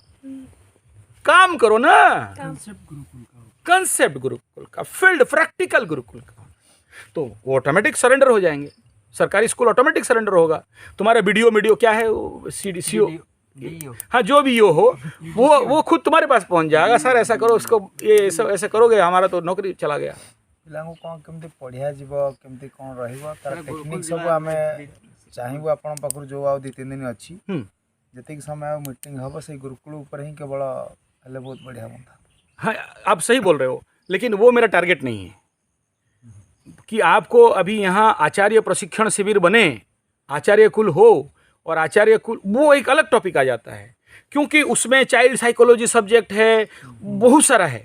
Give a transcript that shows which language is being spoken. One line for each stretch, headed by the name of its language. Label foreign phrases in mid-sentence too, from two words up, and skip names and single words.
Hindi: काम करो ना, कंसेप्ट गुरुकुल का, फील्ड प्रैक्टिकल गुरुकुल का, तो वो ऑटोमेटिक सरेंडर हो जाएंगे। सरकारी स्कूल ऑटोमेटिक सरेंडर होगा। तुम्हारा वीडियो क्या है, सीडीसीओ, हाँ जो भी यो हो, वो खुद तुम्हारे पास पहुंच जाएगा। सर ऐसा करो, उसको ये ऐसा करोगे, हमारा तो नौकरी चला गया।
Odia: ପିଲାଙ୍କୁ କ'ଣ କେମିତି ପଢ଼ିଆ ଯିବ, କେମିତି କ'ଣ ରହିବ, ତାର ଟେକ୍ନିକ୍ ସବୁ ଆମେ ଚାହିଁବୁ ଆପଣଙ୍କ ପାଖରୁ ଯେଉଁ ଆଉ 2-3 ଦିନ ଅଛି, ଯେତିକି ସମୟ ଆଉ ମିଟିଂ ହେବ ସେଇ ଗୁରୁକୁଳ ଉପରେ ହିଁ କେବଳ ହେଲେ ବହୁତ ବଢ଼ିଆ ହୁଅନ୍ତା।
Hindi: हाँ आप सही बोल रहे हो, लेकिन वो मेरा टारगेट नहीं है कि आपको अभी यहाँ आचार्य प्रशिक्षण शिविर बने, आचार्य कुल हो, और आचार्य कुल वो एक अलग टॉपिक आ जाता है, क्योंकि उसमें चाइल्ड साइकोलॉजी सब्जेक्ट है, बहुत सारा है।